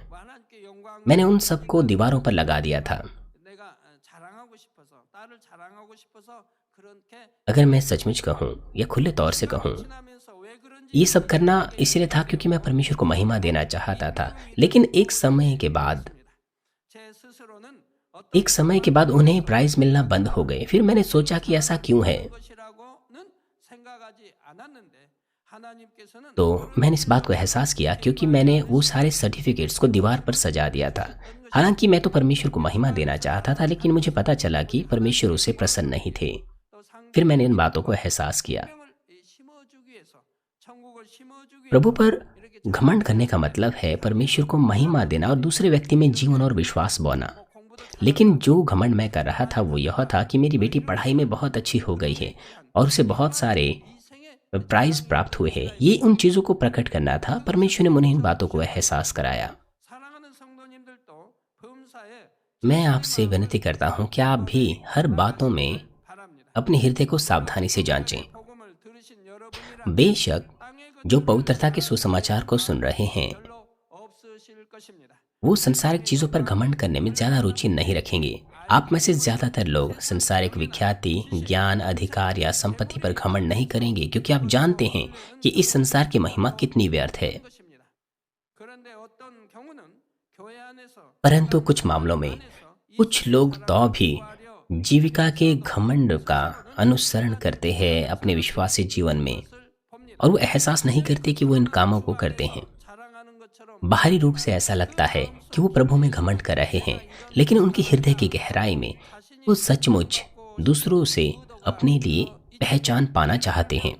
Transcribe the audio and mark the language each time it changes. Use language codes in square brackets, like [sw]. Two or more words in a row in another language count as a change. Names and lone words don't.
[ko] 하나님께 영광 [hi] मैंने उन सबको दीवारों पर लगा दिया था। [ko] 내가 자랑하고 싶어서 딸을 자랑하고 싶어서 그렇게 [hi] अगर मैं सचमुच कहूँ या खुले तौर से कहूँ, [ko] 지나면서 왜 그런지 [hi] ये सब करना इसलिए था क्योंकि मैं परमेश्वर को महिमा देना चाहता था। लेकिन एक समय के बाद [ko] 제 스스로는 [hi] एक समय के बाद उन्हें प्राइज मिलना बंद हो गए। फिर मैंने सोचा कि ऐसा क्यों है, [ko] 것이라고는 생각하지 않았는데 하나님께서는 [hi] तो मैंने इस बात को एहसास किया क्योंकि मैंने वो सारे सर्टिफिकेट्स को दीवार पर सजा दिया था। हालांकि मैं तो परमेश्वर को महिमा देना चाहता था, लेकिन मुझे पता चला कि परमेश्वर उससे प्रसन्न नहीं थे। [ko] 또 [hi] फिर मैंने इन बातों को एहसास किया। [ko] 생명을 심어주기 위해서 천국을 심어주기 [hi] प्रभु [ko] 위해서 [hi] पर घमंड करने का मतलब है परमेश्वर को महिमा देना और दूसरे व्यक्ति में जीवन और विश्वास बोना। [ko] 공부도 [hi] लेकिन जो घमंड मैं कर रहा था वो यह था कि मेरी बेटी पढ़ाई में बहुत अच्छी हो गई है और उसे बहुत सारे [ko] 인생의 [hi] प्राइज प्राप्त हुए हैं। ये उन चीज़ों को प्रकट करना था। परमेश्वर ने मुझे इन बातों को एहसास कराया। [ko] 사랑하는 성도님들도 범사에 [hi] मैं आपसे विनती करता हूँ कि आप भी हर बातों में [ko] 바랍니다. [hi] अपने हृदय को सावधानी से जांचें। [ko] 복음을 들으신 여러분이라 [hi] बेशक [ko] 땅의 [hi] जो पवित्रता के सुसमाचार को सुन रहे हैं [ko] 별로 없으실 것입니다. [hi] वो संसारिक चीज़ों पर घमंड करने में ज़्यादा रुचि नहीं रखेंगे। आप में से ज़्यादातर लोग संसारिक विख्याति, ज्ञान, अधिकार या संपत्ति पर घमंड नहीं करेंगे, क्योंकि आप जानते हैं कि इस संसार की महिमा कितनी व्यर्थ है। [ko] 것입니다. 그런데 어떤 경우는 교회 안에서 [hi] परंतु कुछ मामलों में कुछ लोग तो भी जीविका के घमंड का अनुसरण करते हैं अपने विश्वासी जीवन में, और वो एहसास नहीं करते कि वो इन कामों को करते हैं। बाहरी रूप से ऐसा लगता है कि वो प्रभु में घमंड कर रहे हैं, लेकिन उनकी हृदय की गहराई में वो सचमुच दूसरों से अपने लिए पहचान पाना चाहते हैं।